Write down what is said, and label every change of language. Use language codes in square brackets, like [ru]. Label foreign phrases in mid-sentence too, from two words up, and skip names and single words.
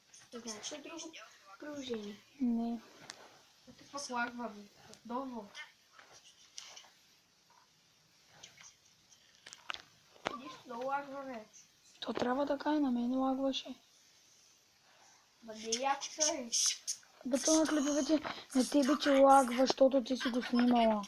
[bg] Знаеш ли друго приложение? Не. [en] What the fuck [bg] лагва, бе? Долу. Нищо да лагва, бе. То трябва така и на мен лагваше. Ма не яко са, е. Бе, то на клиповете на тебе ти лагва, защото ти си го снимала.